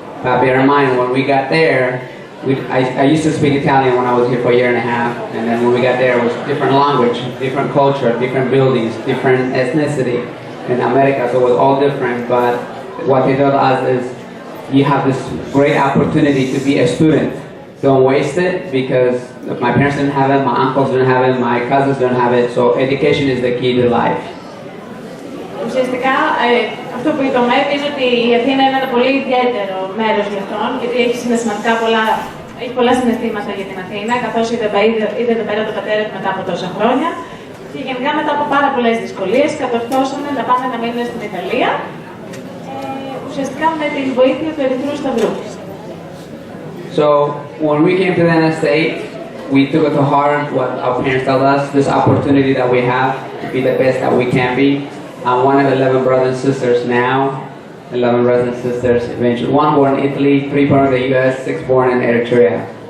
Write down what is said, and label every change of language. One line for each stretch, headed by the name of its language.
English: But bear in mind, when we got there, I used to speak Italian when I was here for 1.5 years, and then when we got there, it was different language, different culture, different buildings, different ethnicity in America, so it was all different. But what they told us is, you have this great opportunity to be a student. Don't waste it, because my parents didn't have it, my uncles didn't have it, my cousins didn't have it, so education is the key to life.
Greek: Ουσιαστικά, αυτό που είπε ο Μερ είναι ότι η Αθήνα είναι ένα πολύ ιδιαίτερο μέρος για αυτόν, γιατί έχει συναισθηματικά έχει πολλά συναισθήματα για την Αθήνα, καθώς είδε εδώ πέρα τον πατέρα του μετά από τόσα χρόνια και γενικά μετά από πάρα πολλές δυσκολίες κατορθώσαν να πάνε να μείνουν στην Ιταλία, ουσιαστικά με την βοήθεια του Ερυθρού Σταυρού.
English: So when we came to the United States, we took it to heart what our parents told us, this opportunity that we have to be the best that we can be. I'm one of 11 brothers and sisters now, 11 brothers and sisters, eventually 1 born in Italy, 3 born in the US, 6 born in Eritrea.